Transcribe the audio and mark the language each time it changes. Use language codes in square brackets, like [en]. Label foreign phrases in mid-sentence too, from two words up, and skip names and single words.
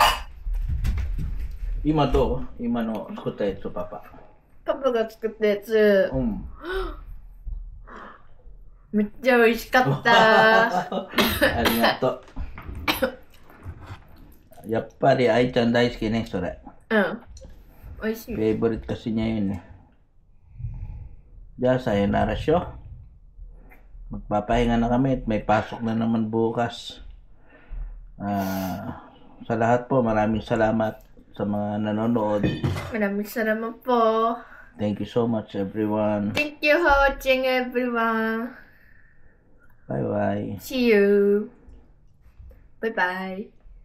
[ja] 今どう？今の作ったやつ、パパ。パパが作ったやつ、うん。めっちゃ美味しかった。ありがとう。やっぱり愛ちゃん大好きね、それ。うん。美味しい。 [tl] Favorite kasi niya yun eh. Diyan, sayonara siya. Magpapahinga na kami at may pasok na naman bukas. Sa lahat po, maraming salamat sa mga nanonood. Maraming salamat po. [en] Thank you so much, everyone. Thank you for watching, everyone. Bye-bye. See you. Bye-bye.